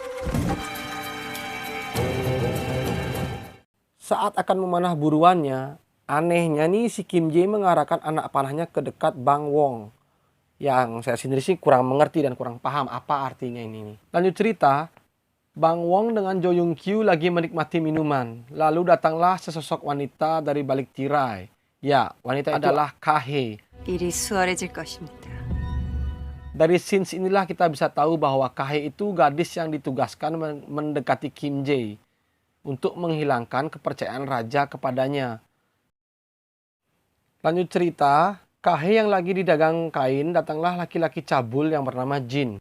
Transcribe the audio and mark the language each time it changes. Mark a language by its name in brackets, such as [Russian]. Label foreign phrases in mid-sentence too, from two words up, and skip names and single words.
[Indonesian] Saat akan memanah buruannya, anehnya nih si Kim Jae mengarahkan anak panahnya ke dekat Bang Wong. Yang saya sendiri sih kurang mengerti dan kurang paham apa artinya ini. Lanjut cerita, Bang Wong dengan Jo Yung Kyu lagi menikmati minuman. Lalu datanglah sesosok wanita dari balik tirai. Ya, wanita itu adalah Kahe. [Korean] 일이 수월해질 것입니다. [Indonesian] Dari scenes inilah kita bisa tahu bahwa Kahe itu gadis yang ditugaskan mendekati Kim Jae untuk menghilangkan kepercayaan raja kepadanya. Lanjut cerita, Kahe yang lagi didagang kain, datanglah laki-laki cabul yang bernama Jin.